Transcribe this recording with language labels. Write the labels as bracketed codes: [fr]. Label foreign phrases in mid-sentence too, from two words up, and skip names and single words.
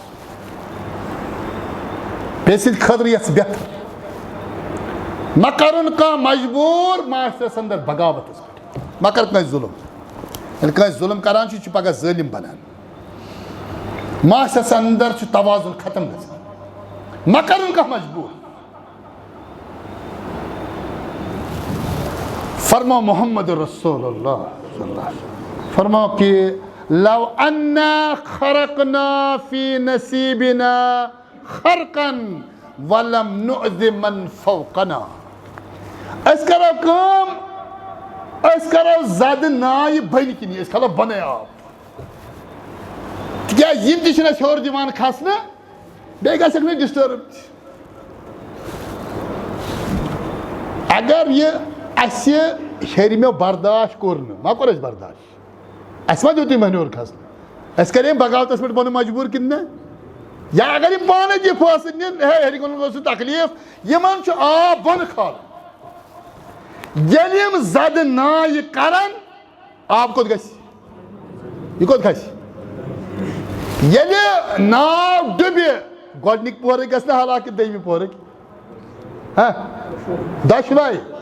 [ks] بیٚیہِ سٕنٛدِ خٲطرٕ یژھ بہتر مہ کرُن کانٛہہ مجبوٗر معاشرس انٛدر بغاوتس پٮ۪ٹھ مہ کر کٲنٛسہِ ظُلم ییٚلہِ کٲنٛسہِ ظُلم کران چھُ یہِ چھُ پگاہ ظٲلِم بنان معاشرس انٛدر چھُ توازُن ختم گژھان مہ کرُن کانٛہہ مجبوٗر فرمو محمد رسول اللہ [ar] صلی اللہ علیہ وسلم [ks] فرمو کہ [ar] لو انا خرقنا فی نصیبنا خرقا ولم نؤذ من فوقنا [ks] اس کرو کام اس کرو زیادہ نائے بنی کنی اس کھلو بنے آپ کیا یم تہ چھنہ ہیور دِوان کھسنہ بیٚیہِ گژھکھ نہٕ ڈسٹرب اگر یہ اسہِ ہیٚرمیو برداشت کوٚر نہٕ ما کوٚر اسہِ برداشت اسہِ ما دیُت یِمن ہیوٚر کھسنہٕ اسہِ کَرے بغاوتس پٮ۪ٹھ بنُن مجبوٗر کِنہٕ نہ یا اگر یِم پانے دِ فٲصلہٕ نِن ہے ہیٚرِ کُن اوس تکلیٖف یِمن چھُ آب بۄنہٕ کھالُن ییٚلہِ یِم زدٕ نایہِ کرن آب کوٚت گژھِ یہِ کوٚت کھسہِ ییٚلہِ ناو ڈُبہِ گۄڈنِکۍ پورٕکۍ گژھِ نہ حالانکہِ دوٚیمہِ پورٕکۍ دۄشوے